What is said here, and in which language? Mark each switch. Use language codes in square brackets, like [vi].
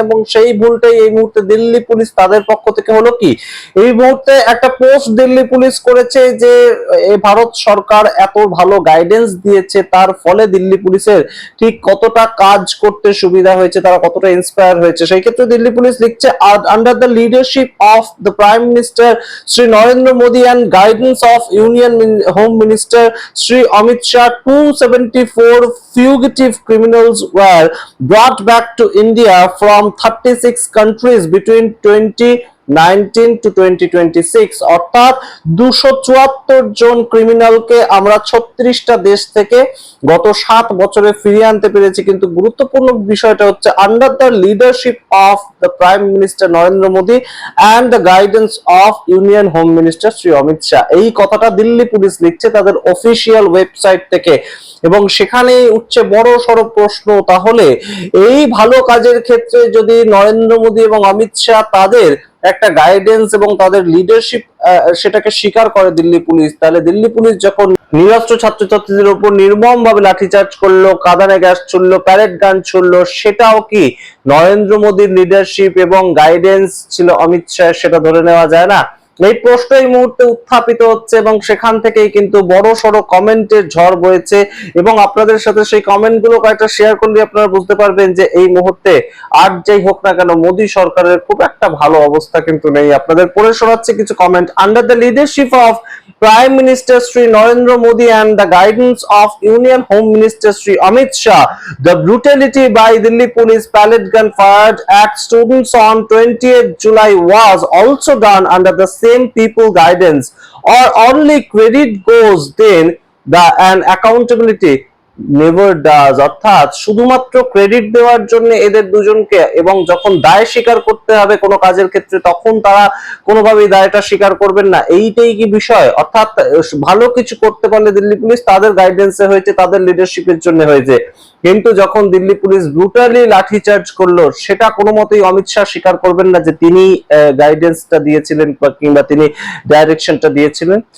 [bn] এবং সেই ভুলটাই এই মুহূর্তে দিল্লি পুলিশ তাদের পক্ষ থেকে হলো কি, এই মুহূর্তে একটা পোস্ট দিল্লি পুলিশ করেছে যে ভারত সরকার এত ভালো গাইডেন্স দিয়েছে, তার ফলে দিল্লি পুলিশের ঠিক কতটা কাজ করতে সুবিধা হয়েছে, তারা কতটা ইন্সপায়ার হয়েছে। সেই ক্ষেত্রে দিল্লি পুলিশ লিখছে, [en] Under the leadership of the prime minister Shri Narendra Modi and guidance of Union Home Minister Shri Amit Shah, 274 fugitive criminals were brought back to India from 36 countries between 2019 to 2026। [bn] অর্থাৎ 274 জন ক্রিমিনালকে আমরা 36টা দেশ থেকে গত 7 বছরে ফিরিয়ে আনতে পেরেছি। কিন্তু গুরুত্বপূর্ণ বিষয়টা হচ্ছে, [en] Under the leadership of the prime minister Narendra Modi and the guidance of union home minister Shri Amit Shah. [bn] এই কথাটা দিল্লি পুলিশ লিখছে তাদের অফিসিয়াল ওয়েবসাইট থেকে, এবং সেখানে উঠছে বড় সড় প্রশ্ন, তাহলে এই ভালো কাজের ক্ষেত্রে যদি নরেন্দ্র মোদী এবং অমিত শাহ তাদের একটা গাইডেন্স এবং তাদের লিডারশিপ সেটাকে স্বীকার করে দিল্লি পুলিশ, তাহলে দিল্লি পুলিশ যখন নিরস্ত্র ছাত্রছাত্রীদের উপর নির্মম ভাবে লাঠিচার্জ করলো, কাঁদানে গ্যাস ছুড়লো, প্যারেড গান ছুড়লো, সেটাও কি নরেন্দ্র মোদীর লিডারশিপ এবং গাইডেন্স ছিল অমিত শাহ? সেটা ধরে নেওয়া যায় না? এই প্রশ্ন এই মুহূর্তে উত্থাপিত হচ্ছে, এবং সেখান থেকেই কিন্তু বড় সড়ো কমেন্টের ঝড় বয়েছে। এবং আপনাদের সাথে সেই কমেন্ট গুলো কয়েকটা শেয়ার করলে আপনারা বুঝতে পারবেন যে এই মুহূর্তে আর যাই হোক না কেন, মোদী সরকারের খুব একটা ভালো অবস্থা কিন্তু নেই। আপনাদের পড়ে শোনাচ্ছে কিছু comment. [en] Under the leadership of Prime Minister Shri Narendra Modi and the guidance of Union Home Minister Shri Amit Shah, the brutality by Delhi police pellet gun fired at students on 20th July was also done under the same people guidance, or only credit goes then the and accountability never does. [bn] অর্থাৎ শুধুমাত্র credit দেওয়ার জন্য এদের দুজনকে, এবং যখন দায় স্বীকার করতে হবে কোনো কাজের ক্ষেত্রে তখন তারা কোনোভাবেই দায়টা স্বীকার করবেন না। এইটাই কি বিষয়? অর্থাৎ ভালো কিছু করতে পারলে দিল্লি পুলিশ তাদের গাইডেন্সে হয়েছে, তাদের লিডারশিপের জন্য হয়েছে, কিন্তু যখন দিল্লি পুলিশ ব্রুটালি লাঠিচার্জ করলো, সেটা কোনো মতেই অমিত শাহ স্বীকার করবেন না যে তিনি গাইডেন্সটা দিয়েছিলেন কিংবা তিনি ডাইরেকশনটা দিয়েছিলেন।